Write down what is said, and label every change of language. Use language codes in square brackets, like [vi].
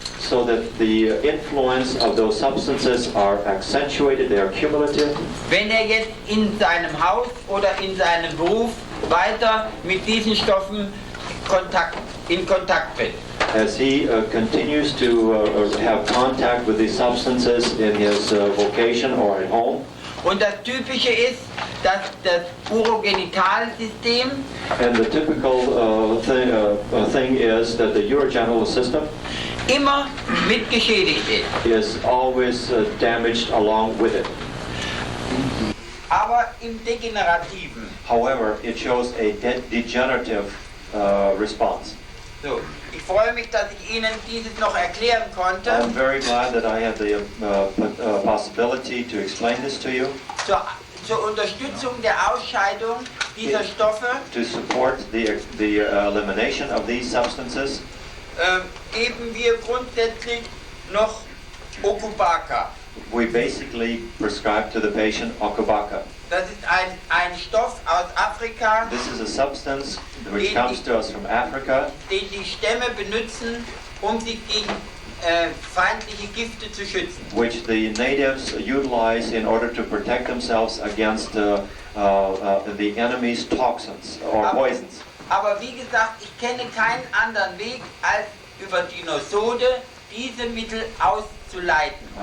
[en] so that the influence of those substances are accentuated, they are cumulative. [de] Wenn er jetzt in seinem Haus oder in seinem Beruf weiter mit diesen Stoffen in Kontakt tritt. [en] As he continues to have contact with these substances in his vocation or at home. [de] Und das Typische ist, dass das Urogenitalsystem [en] And the typical thing is that the urogenital system [de] immer mitgeschädigt ist. [en] is always damaged along with it. [de] Aber im Degenerativen. [en] However, it shows a degenerative response. [de] So, ich freue mich, dass ich Ihnen dieses noch erklären konnte. [en] I'm very glad that I had the possibility to explain this to you. [de] Zur Unterstützung der Ausscheidung dieser Stoffe [en] To support the elimination of these substances, [de] geben wir grundsätzlich noch Okubaka. [en] we basically prescribe to the patient Okubaka. [de] Das ist ein Stoff aus Afrika, [en] This is a substance which comes to us from Africa, [de] den die Stämme benutzen, um sich gegen feindliche Gifte zu schützen. [en] which the natives utilize in order to protect themselves against the enemy's toxins or poisons. [de] Aber wie gesagt, ich kenne keinen anderen Weg, als über die Nosode diese Mittel auszuleiten.